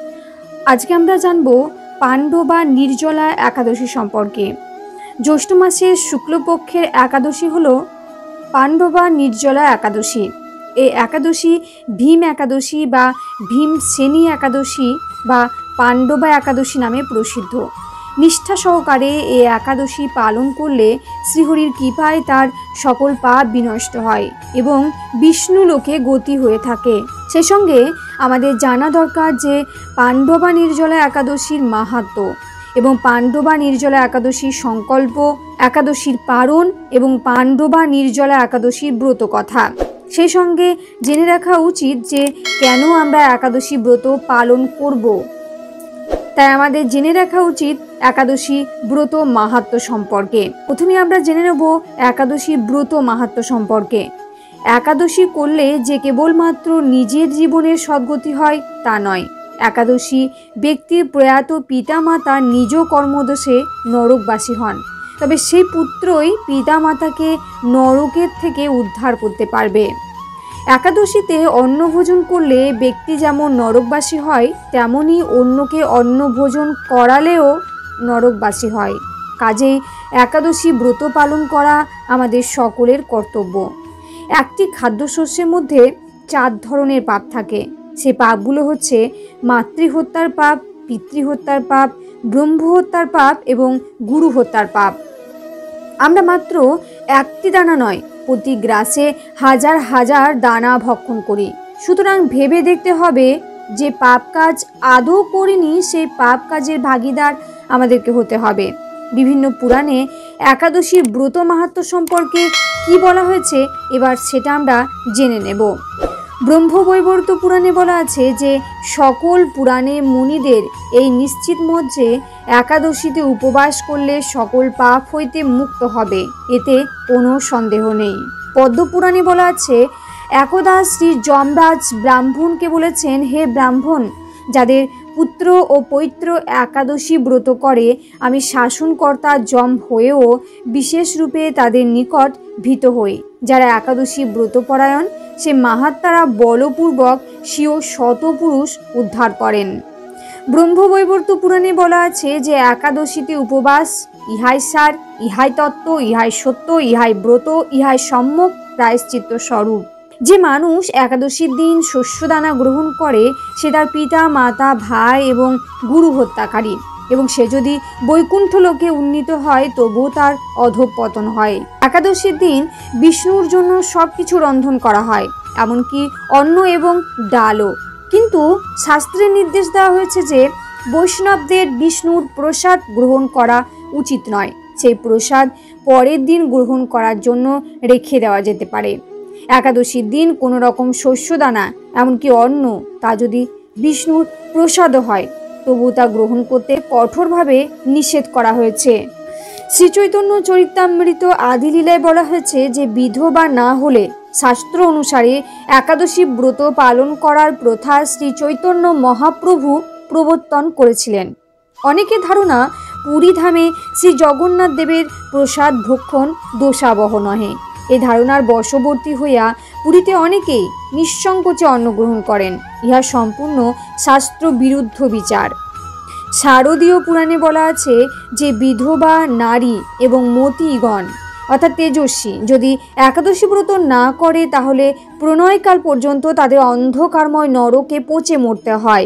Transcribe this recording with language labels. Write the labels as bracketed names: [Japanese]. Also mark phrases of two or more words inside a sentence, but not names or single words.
[Bangla] আজ কে আমরা জানবো পাণ্ডব বা নির্জলা একাদশী সম্পর্কে। জ্যৈষ্ঠ মাসের শুক্লপক্ষের একাদশী হলো পাণ্ডব বা নির্জলা একাদশী। এ একাদশী ভীম একাদশী বা ভীমসেনী একাদশী বা পাণ্ডবা একাদশী নামে প্রসিদ্ধ। নিষ্ঠা সহকারে এ একাদশী পালন করলে শ্রীহরির কৃপায় তার সকল পাপ বিনষ্ট হয় এবং বিষ্ণু লোকে গতি হয়ে থাকে। সেই সঙ্গে আমাদের জানা দরকার যে পাণ্ডবা নির্জলা একাদশীর মাহাত্ম্য এবং পাণ্ডবা নির্জলা একাদশীর সংকল্প, একাদশীর পারণ এবং পাণ্ডবা নির্জলা একাদশীর ব্রত কথা। সেই সঙ্গে জেনে রাখা উচিত যে কেন আমরা একাদশী ব্রত পালন করব। তাই আমাদের জেনে রাখা উচিত একাদশী ব্রত মাহাত্ম্য সম্পর্কে। প্রথমে আমরা জেনে নেব একাদশী ব্রত মাহাত্ম্য সম্পর্কে। একাদশী করলে যে কেবলমাত্র নিজের জীবনের সদ্গতি হয় তা নয়। একাদশী ব্যক্তির প্রয়াত পিতা মাতা নিজ কর্মদোষে নরকবাসী হন, তবে সেই পুত্রই পিতা মাতাকে নরকের থেকে উদ্ধার করতে পারবে। একাদশীতে অন্ন ভোজন করলে ব্যক্তি যেমন নরকবাসী হয় তেমনি অন্যকে অন্ন ভোজন করালেও নরকবাসী হয়। কাজেই একাদশী ব্রত পালন করা আমাদের সকলের কর্তব্য। একটি খাদ্যশস্যের মধ্যে 4 ধরনের পাপ থাকে। সেই পাপগুলো হচ্ছে মাতৃহত্যার পাপ, পিতৃহত্যার পাপ, ব্রহ্মহত্যার পাপ এবং গুরু হত্যার পাপ। আমরা মাত্র একটি দানা নয় প্রতি গ্রাসে হাজার হাজার দানা ভক্ষণ করি। সুতরাং ভেবে দেখতে হবে যে পাপ কাজ আদৌ করিনি সেই পাপ কাজের ভাগীদার আমাদেরকে হতে হবে। বিভিন্ন পুরাণে একাদশী ব্রত মাহাত্ম্য সম্পর্কে কি বলা হয়েছে এবার সেটা আমরা জেনে নেব। ব্রহ্মবৈবর্ত পুরাণে বলা আছে যে সকল পুরাণে মুনিদের এই নিশ্চিত মত যে একাদশীতে উপবাস করলে সকল পাপ হইতে মুক্ত হবে, এতে কোনো সন্দেহ নেই। পদ্ম পুরাণে বলা আছে একদা শ্রী যমরাজ ব্রাহ্মণকে বলেছেন, হে ব্রাহ্মণ, যাদের পুত্র ও পৌত্র একাদশী ব্রত করে আমি শাসনকর্তা যম হয়েও বিশেষ রূপে তাদের নিকট ভীত হই। যারা একাদশী ব্রতপরায়ণ সে মহাত্মারা বলপূর্বক স্বীয় শতপুরুষ উদ্ধার করেন। ব্রহ্মবৈবর্ত পুরাণে বলা আছে যে একাদশীতে উপবাস ইহাই সার, ইহাই তত্ত্ব, ইহাই সত্য, ইহাই ব্রত, ইহাই সম্যক প্রায়শ্চিত্ত স্বরূপ। যে মানুষ একাদশীর দিন শস্যদানা গ্রহণ করে সে তার পিতা মাতা ভাই এবং গুরু হত্যাকারী এবং সে যদি বৈকুণ্ঠ লোকে উন্নীত হয় তবুও তার অধোপতন হয়। একাদশীর দিন বিষ্ণুর জন্য সবকিছু রন্ধন করা হয়, এমনকি অন্ন এবং ডালও। কিন্তু শাস্ত্রে নির্দেশ দেওয়া হয়েছে যে বৈষ্ণবদের বিষ্ণুর প্রসাদ গ্রহণ করা উচিত নয়। সেই প্রসাদ পরের দিন গ্রহণ করার জন্য রেখে দেওয়া যেতে পারে। একাদশীর দিন কোনো রকম শস্যদানা এমনকি অন্ন তা যদি বিষ্ণুর প্রসাদ হয় তবু তা গ্রহণ করতে কঠোরভাবে নিষেধ করা হয়েছে। শ্রী চৈতন্য চরিতামৃত আদি লীলায় বলা হয়েছে যে বিধবা না হলে শাস্ত্র অনুসারে একাদশী ব্রত পালন করার প্রথা শ্রী চৈতন্য মহাপ্রভু প্রবর্তন করেছিলেন। অনেকের ধারণা পুরী ধামে শ্রী জগন্নাথ দেবের প্রসাদ ভক্ষণ দোষাবহ নহে। এই ধারণার বশবর্তী হইয়া পুরীতে অনেকেই নিঃসংকোচে অন্ন গ্রহণ করেন। ইহা সম্পূর্ণ শাস্ত্র বিরুদ্ধ বিচার। শারদীয় পুরাণে বলা আছে যে বিধবা নারী এবং মতিগণ অর্থাৎ তেজস্বী যদি একাদশী ব্রত না করে তাহলে প্রণয়কাল পর্যন্ত তাদের অন্ধকারময় নরকে পচে মরতে হয়।